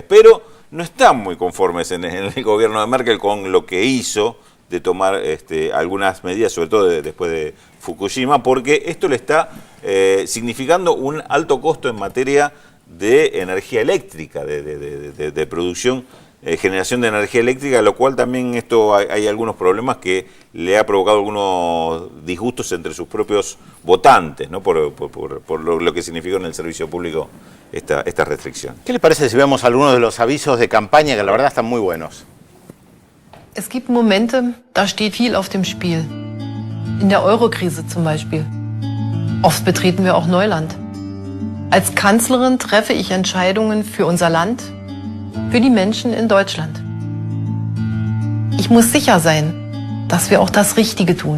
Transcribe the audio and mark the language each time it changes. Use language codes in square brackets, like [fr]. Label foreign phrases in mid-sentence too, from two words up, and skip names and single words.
[es] Pero no están muy conformes en el gobierno de Merkel con lo que hizo de tomar algunas medidas, sobre todo después de Fukushima, porque esto le está significando un alto costo en materia de energía eléctrica, de producción, generación de energía eléctrica, lo cual también esto hay algunos problemas que le ha provocado algunos disgustos entre sus propios votantes, ¿no? por lo que significó en el servicio público esta restricción. ¿Qué le parece si vemos algunos de los avisos de campaña que la verdad están muy buenos? [de] Es gibt Momente, da steht viel auf dem Spiel. In der Eurokrise zum Beispiel. Oft betreten wir auch Neuland. Als Kanzlerin treffe ich Entscheidungen für unser Land, für die Menschen in Deutschland. Ich muss sicher sein, dass wir auch das Richtige tun.